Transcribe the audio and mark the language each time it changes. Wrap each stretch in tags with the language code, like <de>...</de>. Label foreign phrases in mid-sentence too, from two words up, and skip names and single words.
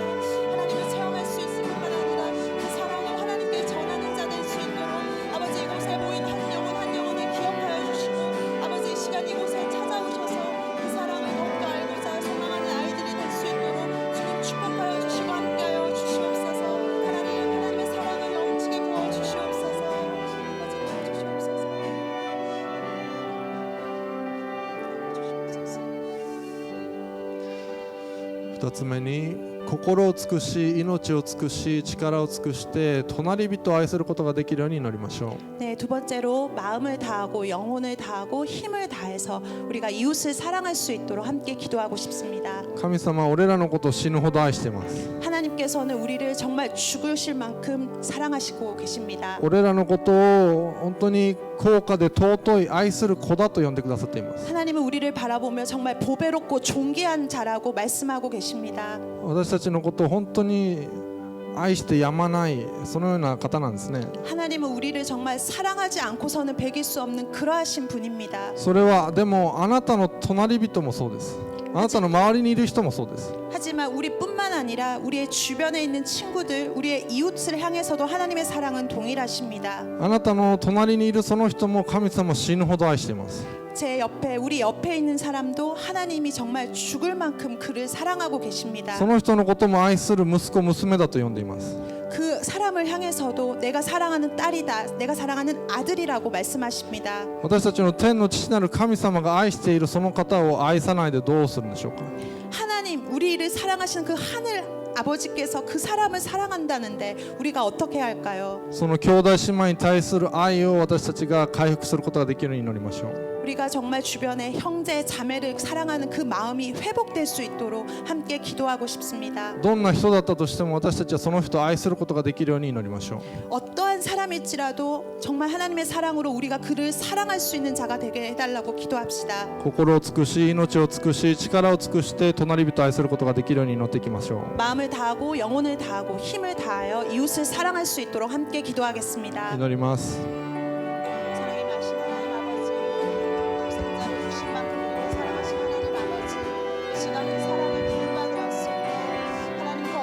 <ko>하나님을 체험할 수 있을 뿐만 아니라 그 사랑을 하나님께 전하는 자 될 수 있도록 아버지 이곳에 모인 한 영혼을 기억하여 주시고 아버지 이 시간 이곳에 찾아오셔서 그 사랑을 더욱더 알고자 소망하는 아이들이 될 수 있도록 주님 축복하여 주시고 함께하여 주시옵소서. 하나님의 사랑을 넘치게 부어 주시옵소서. 아버지 도와주시옵소서. 주시옵소서.</ko> <ja>二つ目に心を尽くし命を尽くし力を尽くして隣人を愛することができるように祈りましょう。</ja> <ko>네, 두 번째로 마음을 다하고 영혼을 다하고 힘을 다해서 우리가 이웃을 사랑할 수 있도록 함께 기도하고 싶습니다.</ko> <ja>神様は俺らのことを死ぬほど愛しています。</ja> <ko>하나님께서는 우리를 정말 죽으실 만큼 사랑하시고 계십니다.</ko> <ja>俺らのことを本当に高価で尊い愛する子だと呼んでくださっています。</ja> <ko>하나님은 우리를 바라보며 정말 보배롭고 존귀한 자라고 말씀하고 계십니다.</ko> <ja>私たちのことを本当に愛してやまないそのような方なんですね。</ja> <ko>하나님은 우리를 정말 사랑하지 않고서는 배길 수 없는 그러하신 분입니다.</ko> <ja>それはでもあなたの隣人もそうです。あなたの周りにいる人もそうです。</ja> <ko>하지만 우리뿐만 아니라 우리의 주변에 있는 친구들, 우리의 이웃을 향해서도 하나님의 사랑은 동일하십니다.</ko> <ja>あなたの隣にいるその人も神様を死ぬほど愛しています。</ja> <ko>제 옆에 우리 옆에 있는 사람도 하나님이 정말 죽을 만큼 그를 사랑하고 계십니다.</ko> <ja>その人のことも愛する息子娘だと呼んでいます。</ja> <ko>그 사람을 향해서도 내가 사랑하는 딸이다, 내가 사랑하는 아들이라고 말씀하십니다.</ko> <ja>私たちの天の父なる神様が愛しているその方を愛さないでどうするんでしょうか。</ja> <ko>하나님, 우리를 사랑하시는 그 하늘 아버지께서 그 사람을 사랑한다는데 우리가 어떻게 할까요?</ko> <ja>その兄弟姉妹に対する愛を私たちが回復することができるように祈りましょう。</ja> <ko>우리가 정말 주변에 형제 자매를 사랑하는 그 마음이 회복될 수 있도록 함께 기도하고 싶습니다.</ko> <ja>どんな人だったとしても私たちはその人を愛することができるように祈りましょう。</ja> <ko>어떠한 사람일지라도 정말 하나님의 사랑으로 우리가 그를 사랑할 수 있는 자가 되게 해달라고 기도합시다.</ko> <ja>心を尽くし命を尽くし力を尽くして隣人を愛することができるように祈っていきましょう。</ja> <ko>마음을 다하고 영혼을 다하고 힘을 다하여 이웃을 사랑할 수 있도록 함께 기도하겠습니다.</ko> <ja>祈ります。</ja> <ko>사랑이 마신 하나님 아버지, 독생자를 주신 만큼 우리를 사랑하신 하나님 아버지, 이 시간 그 사랑이 불만이었습니다. 하나님</ko>